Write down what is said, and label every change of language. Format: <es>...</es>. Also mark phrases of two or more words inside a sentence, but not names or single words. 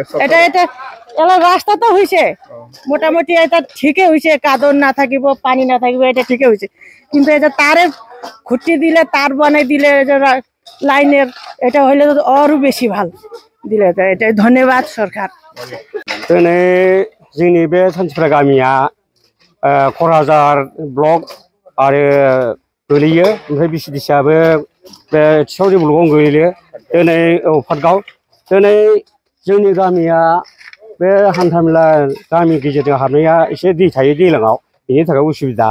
<bn>এটা রাস্তা তো হইছে মোটামুটি, এটা ঠিকই হইছে, কাদর না থাকিব, পানি না থাকিব, এটা ঠিকই হইছে। কিন্তু এটা তারের খুঁটি দিলে, তার বানাই দিলে লাইনের, এটা হইলে তো আরো বেশি ভাল দিলে। এটা ধন্যবাদ সরকার।</bn> <brx>दिनै जोंनि बे सानथिफुरा गामिया क'क्राझार ब्लक आरो गोलैयो, ओमफ्राय BCDCआबो बे थिसावरि ब्लकआव गोलैयो। दिनै पाटगाव, दिनै जोंनि गामिया बे हान्थामेला गामि गेजेरजों हाबनाया एसे दै थायो दैज्लाङाव, बेनि थाखाय उसुबिदा।</brx>